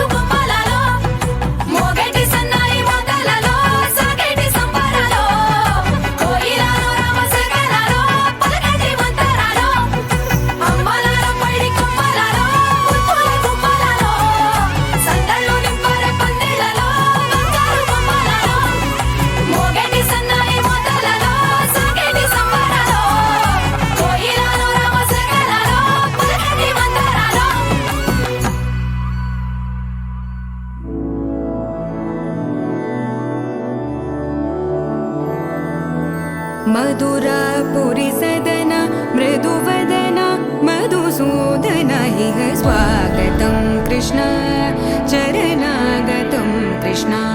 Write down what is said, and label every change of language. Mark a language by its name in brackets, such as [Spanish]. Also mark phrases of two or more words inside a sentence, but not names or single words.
[Telugu] బొమ్మలలో మోగేటి సన్నాయి మోతలలో సాగేటి సంబరాలో కోయిలలో రామశకలలో పలకటి మంతరాలో అమ్మలాల పైడి కొమ్మలలో ముద్దుల గుమ్మలలో సందళ్ళు నింపారే పందిళ్లలో బంగారు బొమ్మలలో మోగేటి సన్నాయి మోతలలో సాగేటి సంబరాలో కోయిలలో రామశకలలో పలకటి మంతరాలో [Sanskrit] मधुरापुरि सदन मृदुवदन मधुसूदन इह स्वागतं कृष्ण चरणागतं कृष्ण